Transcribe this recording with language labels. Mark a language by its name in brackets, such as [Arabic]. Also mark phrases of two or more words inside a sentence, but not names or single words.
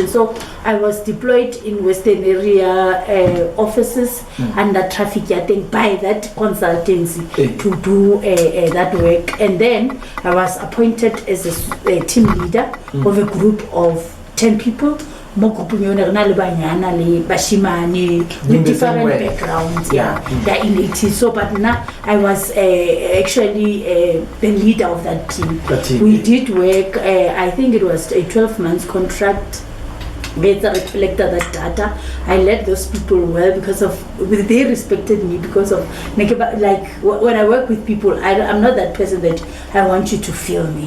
[English] So I was deployed in Western area offices under traffic by that consultancy to do that work. And then I was appointed as a team leader of a group of 10 people [Tswana] mo grouping yone re na le banyana le bashimane [English] with different backgrounds. They're in 80s. So but now I was actually the leader of that team. We did work, I think it was a 12 months contract. They reflected that data. I led those people well because of they respected me because of like when I work with people, I'm not that person that I want you to feel me.